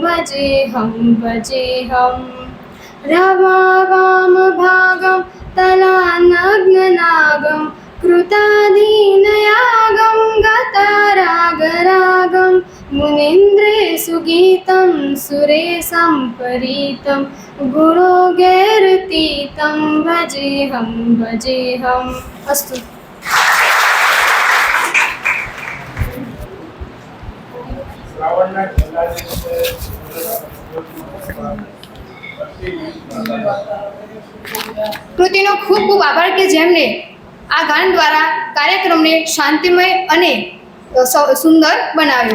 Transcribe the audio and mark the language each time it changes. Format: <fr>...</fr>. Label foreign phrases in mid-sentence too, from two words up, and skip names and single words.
<sa>भजेऽहं रमावामभागं तलानग्ननागं कृताधीनयागं गतारागरागं मुनीन्द्रे सुगीतं सुरेशं परीतं गुणोगैरतीतं भजेऽहं अस्तु।</sa> <gu>કૃતિનો ખૂબ ખૂબ આભાર કે જેમને આ ગાન દ્વારા કાર્યક્રમને શાંતિમય અને સુંદર બનાવ્યો.</gu>